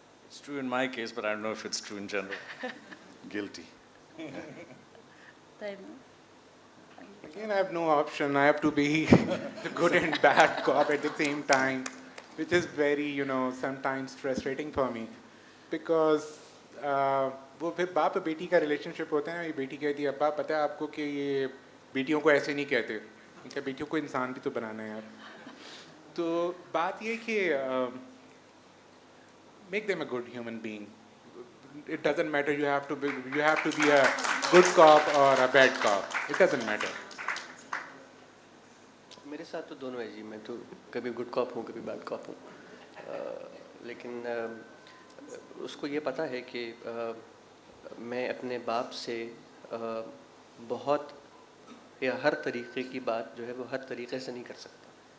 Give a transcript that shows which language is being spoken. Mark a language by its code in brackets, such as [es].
[en] It's true in my case, but I don't know if it's true in general. Guilty. Taimur? Again, I have no option. I have to be the good and bad cop at the same time, which is very, sometimes frustrating for me. [ur] Because وہ پھر باپ بیٹی کا relation شپ ہوتا ہے نا, یہ بیٹی کہتی ہے ابا پتہ ہے آپ کو کہ یہ بیٹیوں کو ایسے نہیں کہتے, کہ بیٹیوں کو انسان بھی تو بنانا ہے یار. تو بات یہ کہ [en] make them a good human being. It doesn't matter you have to be a good cop or a bad cop. It doesn't matter. [ur] میرے ساتھ تو دونوں ہے جی, میں تو کبھی گڈ کاپ ہوں کبھی بیڈ کاپ ہوں. لیکن اس کو یہ پتہ ہے کہ میں اپنے باپ سے بہت یا ہر طریقے کی بات جو ہے وہ ہر طریقے سے نہیں کر سکتا.